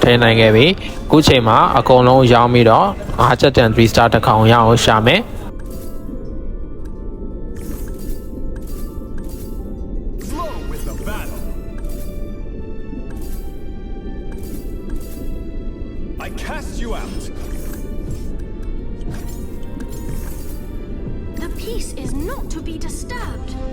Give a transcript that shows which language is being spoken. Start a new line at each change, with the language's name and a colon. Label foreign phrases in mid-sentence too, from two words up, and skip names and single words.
Burmese: ထိနိုင်ခဲ့ပြီအခုချိန်မှာအကုန်လုံးရောင်းပြီးတော့5ချက်တန် 3 star တစ်ခေါင်ရအောင်ရှာမယ်
English: Flow with the battle. I cast you out. The peace is not to be disturbed.